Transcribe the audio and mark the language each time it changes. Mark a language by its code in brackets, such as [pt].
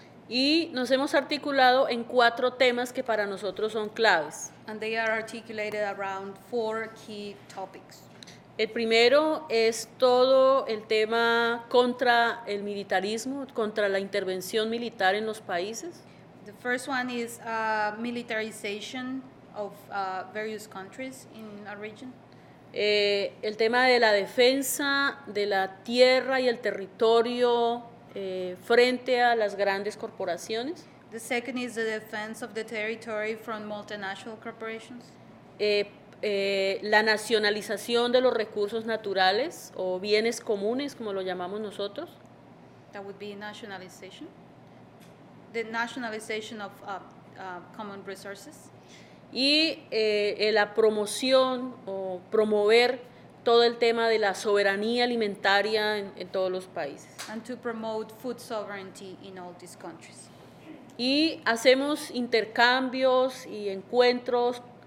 [es] Y nos hemos articulado en 4 temas que para nosotros son claves. [en] And they are articulated around 4 key topics. [es] El primero es todo el tema contra el militarismo, contra la intervención militar en los países. [en] The first one is militarization of various countries in our region. [es] El tema de la defensa de la tierra y el territorio frente a las grandes corporaciones. [en] The second is the defense of the territory from multinational corporations. [es] La nacionalización de los recursos naturales o bienes comunes, como lo llamamos nosotros. [en] That would be nationalization. The nationalization of common resources. [es] Y la promoción o promover todo el tema de la soberanía alimentaria en todos los países. [en] And to promote food sovereignty in all these countries. [es] Y hacemos intercambios y encuentros